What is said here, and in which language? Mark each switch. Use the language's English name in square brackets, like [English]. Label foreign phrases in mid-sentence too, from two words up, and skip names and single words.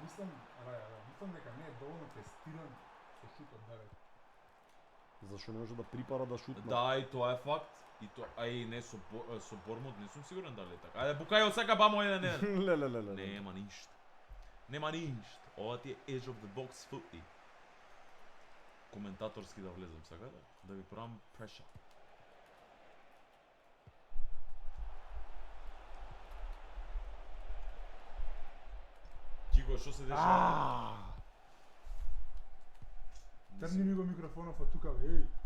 [Macedonian] Мислам дека не е доволно тестиран со шутот далеку. Зашо не може да припара да шутне? Да, и тоа е факт. И тоа, не со Бормот не сум сигурен дали е така. Ајде букај од сака бамо еден. Леле. Нема ништо. Нема ништо. Ова ти е [English] edge of the box footy. [Macedonian] Коментаторски да влезем сакате? Да ви правам pressure. Кико, што се дешава? Трни ми го микрофонов од тука, еј.